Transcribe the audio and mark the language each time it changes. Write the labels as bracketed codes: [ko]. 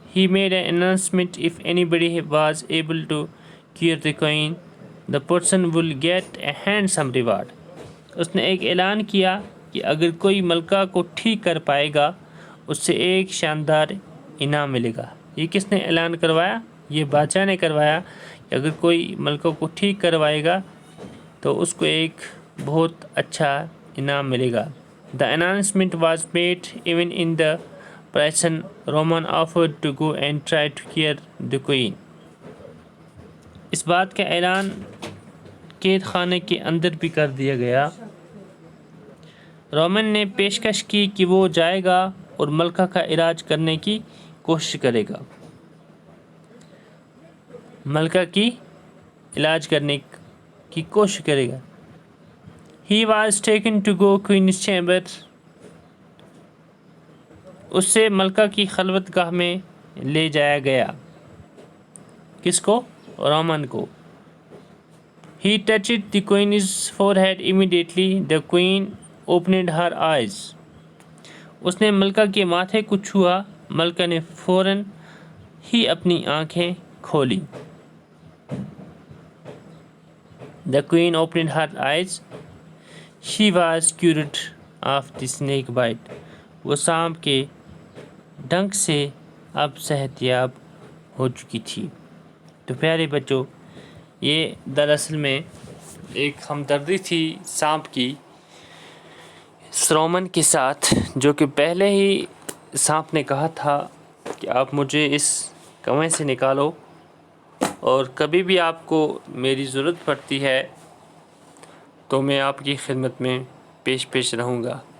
[en] He made an announcement, if anybody was able to cure the queen, the person will get a handsome reward. [ur] اس نے ایک اعلان کیا کہ اگر کوئی ملکہ کو ٹھیک کر پائے گا اس سے ایک شاندار انعام ملے گا. یہ کس نے اعلان کروایا؟ یہ بادشاہ نے کروایا کہ اگر کوئی ملکہ کو ٹھیک کروائے گا تو اس کو ایک بہت اچھا انعام ملے گا. [en] The announcement was made even in the prison. Roman offered to go and try to cure the queen. [ur] اس بات کا اعلان قید خانے کے اندر بھی کر دیا گیا. رومن نے پیشکش کی کہ وہ جائے گا اور ملکہ کا علاج کرنے کی کوشش کرے گا. ملکہ کی علاج کرنے کی کوشش کرے گا. [en] He was taken to go queen's chamber. [ur] اس سے ملکہ کی خلوت گاہ میں لے جایا گیا. کس کو؟ رومن کو. [en] He touched the queen's forehead. Immediately, the queen opened her eyes. [ur] اس نے ملکہ کے ماتھے کو چھوا. ملکہ نے فوراً ہی اپنی آنکھیں کھولی. [en] The queen opened her eyes. She was cured of the snake bite. [ur] وہ سانپ کے ڈنک سے اب صحت یاب ہو چکی تھی. تو پیارے بچوں، یہ دراصل میں ایک ہمدردی تھی سانپ کی رومن کے ساتھ، جو کہ پہلے ہی سانپ نے کہا تھا کہ آپ مجھے اس کنویں سے نکالو اور کبھی بھی آپ کو میری ضرورت پڑتی ہے تو میں آپ کی خدمت میں پیش رہوں گا.